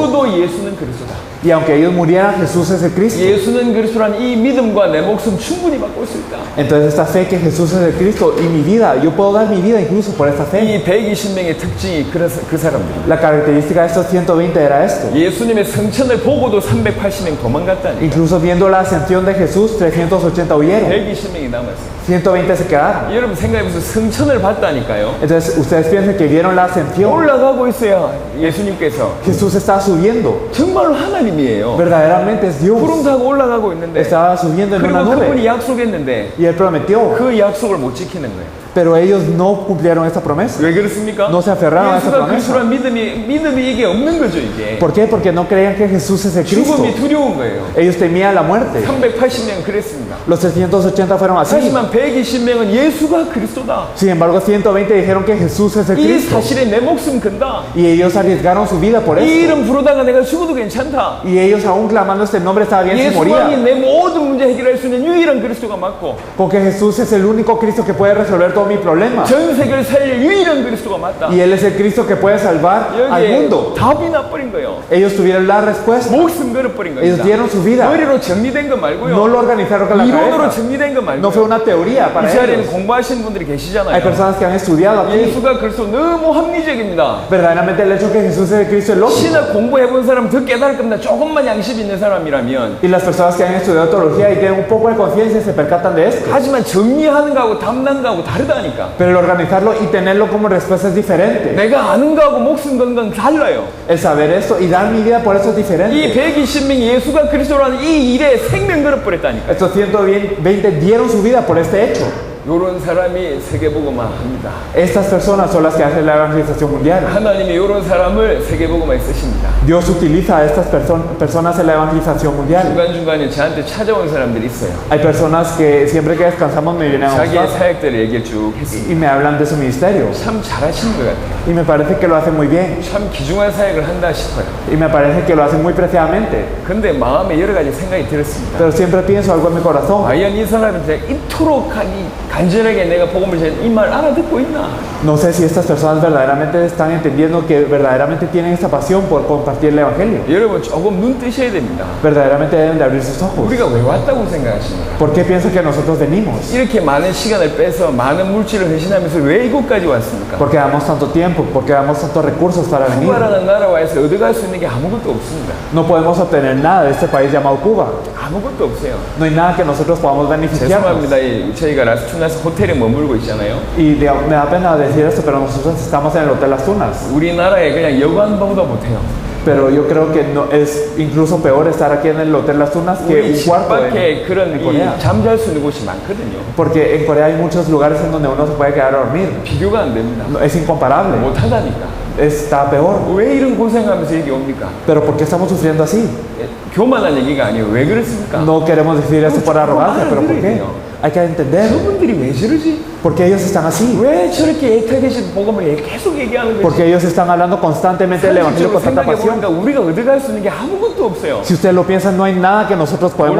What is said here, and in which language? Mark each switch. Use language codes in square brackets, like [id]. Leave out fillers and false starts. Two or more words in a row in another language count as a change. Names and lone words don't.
[ko] 죽어도 예수는 그리스도다. [es] Y aunque ellos murieran, Jesús es el Cristo. [ko] 예수는 그리스도란 이 믿음과 내 목숨 충분히 바꿀 수 있다. [es] Entonces esta fe que Jesús es el Cristo y mi vida, yo puedo dar mi vida incluso por esta fe. [ko] 이 120명의 특징이 그 사람들입니다. [es] La característica de estos 120 era esto. [ko] 예수님의 성천을 보고도 380명 도망갔다니까. [es] Incluso viendo la ascensión de Jesús, 380 huyeron. [ko] 120명이 남았어요. [es] 120 se quedaron. [ko] 여러분 생각해보세요. 성천을 봤다니까요. [es] Entonces ustedes piensan que vieron la ascensión. [ko] 올라가고 있어요. 예수님께서. [es] Jesús está subiendo. [ko] 정말로 하나님이에요. [es] Verdaderamente es Dios. [ko] 구름 타고 올라가고 있는데 [es] Estaba subiendo en una [ko] 그리고 그분이 [es] nube. [ko] 약속했는데 [es] Y él prometió. [ko] 그 약속을 못 지키는 거예요. [es] Pero ellos no cumplieron esta promesa. [ko] 왜 그렇습니까? [es] No se aferraron a esa [ko] 예수가 [es] promesa. [ko] 그리스도란 믿음이 이게 없는 거죠 이게. [es] ¿Por qué? Porque no creían que Jesús es el Cristo. [ko] 죽음이 두려운 거예요. [es] Ellos temían la muerte. [ko] 380명 그랬습니다. [es] Los 380 fueron así. [ko] 하지만 120명은 예수가 그리스도다. [es] Sin embargo, 120 dijeron que Jesús es el [ko] 이 [es] Cristo. [ko] 사실에 내 목숨 건다. [es] Y ellos arriesgaron su vida por [ko] 이 [es] eso. [ko] 이름 부르다가 내가 죽어도 괜찮다. [es] Y ellos aún clamando este nombre estaba bien si [ko] 예수만이 [es] moría. [ko] 내 모든 문제 해결할 수 있는 유일한 그리스도가 맞고 [es] Porque Jesús es el único Cristo que puede resolver todos mis problemas. [ko] 전 세계를 살릴 유일한 그리스도가 맞다. [es] Y Él es el Cristo que puede salvar al [ko] 여기에 [es] mundo. [ko] 답이 나버린 거예요. [es] Ellos tuvieron la respuesta. [ko] 목숨 걸어버린 [es] Ellos [ko] 겁니다. [es] dieron su vida. [ko] 머리로 정리된 거 말고요. [es] No lo organizaron con la [ko] 이론으로 [es] cabeza. [ko] 정리된 거 [es] No fue [ko] 말고요. [es] una teoría para [ko] 이 자리에는 [es] ellos. [ko] 공부하시는 분들이 [es] Hay [ko] 계시잖아요. [es] personas que han estudiado aquí. [ko] 예수가 그리스도 너무 합리적입니다. [es] Verdaderamente el hecho que Jesús es el Cristo es lógico. [ko] 신학 공부해본 사람 더 깨달을 겁니다. 조금만 양심 있는 사람이라면. [es] Y las personas que han estudiado teología y tienen un poco de conciencia se percatan de esto. [ko] 하지만 정리하는 거하고 담는 거하고 다르다니까. [es] Pero el organizarlo y tenerlo como respuesta es diferente. [ko] 내가 아는 거하고 목숨 건 건 달라요. [es] El saber esto y dar mi vida por eso es [ko] 이 [es] diferente. [ko] 120명이 예수가 그리스도라는 이 일에 생명 걸어버렸다니까. [es] Estos 120 dieron su vida por este hecho. [ko] 요런 사람이 세계복음화 합니다. [es] Estas personas son las que hacen la evangelización mundial. [ko] 하나님이 요런 사람을 세계복음화에 쓰십니다. [es] Dios utiliza a estas personas en la evangelización mundial. [ko] 중간중간에 저한테 찾아온 사람들이 있어요. [es] Hay personas que siempre que descansamos me vienen a [ko] 자기의 [es] buscar [ko] 사역들을 얘기를 쭉 했습니다. [es] y me hablan de su ministerio. [ko] 참 잘하시는 것 같아요. [es] Y me parece que lo hacen muy bien. [ko] 참 귀중한 사역을 한다 싶어요. [es] Y me parece que lo hacen muy preciadamente. [ko] 근데 마음에 여러 가지 생각이 들었습니다. [es] Pero siempre pienso algo en mi corazón. [ko] 과연 이 사람이 이토록 간절하게 내가 복음을 전해 이 말 알아듣고 있나? [es] No sé si estas personas verdaderamente están entendiendo que verdaderamente tienen esta pasión por compartir el evangelio. [ko] 여러분 조금 눈 뜨셔야 됩니다. [es] Verdaderamente deben de abrir sus ojos. [ko] 우리가 왜 왔다고 생각하십니까? [es] ¿Por qué piensan que nosotros venimos? [ko] 이렇게 많은 시간을 빼서 많은 물질을 회신하면서 왜 이곳까지 왔습니까? [es] ¿Por qué damos tanto tiempo? ¿Por qué damos tantos recursos para venir? [ko] 쿠바라는 나라와에서 얻어갈 수 있는 게 아무것도 없습니다. [es] No podemos obtener nada de este país llamado Cuba. [ko] 아무것도 없어요. [es] No hay nada que nosotros podamos beneficiarnos. [ko] 죄송합니다. 저희가 라스투나스 호텔에 머물고 있잖아요. [es] Y me da pena decir esto, pero nosotros estamos en el Hotel Las Tunas. [ko] 우리나라에 그냥 여관보다 못해요. [es] Pero yo creo que no, es incluso peor estar aquí en el Hotel Las Tunas que [ko] 우리 [es] un [ko] 집 [es] cuarto [ko] 밖에 그런 [es] en Corea. [ko] 잠잘 수 있는 곳이 많거든요. [es] Porque en Corea hay muchos lugares en donde uno se puede quedar a dormir. [ko] 비교가 안 됩니다. [es] No, es incomparable. [ko] 못하다니까. [es] Está peor. [ko] 왜 이런 고생하면서 여기 옵니까? [es] Pero ¿por qué estamos sufriendo así? [ko] 교만한 얘기가 아니에요. 왜 그렇습니까? [es] No queremos decir esto por arrogancia, pero ¿por qué? Hay que entender. [ko] 저분들이 왜 저러지? [es] Porque ellos están así. [ko] 왜 저렇게 애타게신 복음을 계속 얘기하는 거지? [es] Porque ellos están hablando constantemente del Evangelio con tanta pasión. [ko] 생각해보니까 우리가 얻어갈 수 있는 게 아무것도 없어요. [es] Si ustedes lo piensan, no hay nada que nosotros podemos